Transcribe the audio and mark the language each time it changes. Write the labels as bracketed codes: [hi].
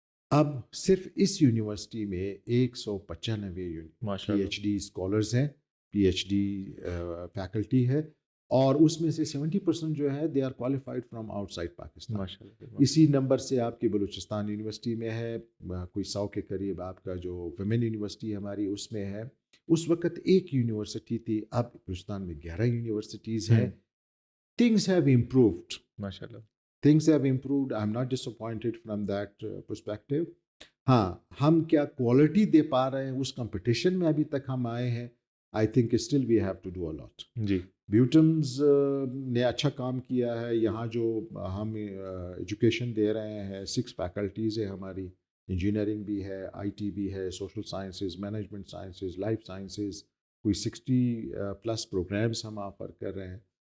[ur] اب صرف اس یونیورسٹی میں 195 PhD اسکالرز ہیں, PhD فیکلٹی ہے, اور اس میں سے 70% جو ہے [en] They are qualified from outside Pakistan. [ur] اسی نمبر سے آپ کی بلوچستان یونیورسٹی میں ہے, کوئی 100 کے قریب آپ کا جو ویمن یونیورسٹی ہماری اس میں ہے. اس وقت ایک یونیورسٹی تھی, اب بلوچستان میں 11 یونیورسٹیز ہیں. [en] Things have improved. [ar] MashaAllah. [en] Things have improved. I'm not disappointed from that perspective. [ur] ہاں, ہم کیا کوالٹی دے پا رہے ہیں اس کمپٹیشن میں ابھی تک ہم آئے ہیں. [en] I think still we have to do a lot. [ur] جی. بیوٹمز نے اچھا کام کیا ہے. یہاں جو ہم ایجوکیشن دے رہے ہیں 6 فیکلٹیز ہیں ہماری, انجینئرنگ بھی ہے, IT بھی ہے, social sciences, management sciences, life sciences, کوئی 60+ پروگرامز ہم آفر کر رہے ہیں.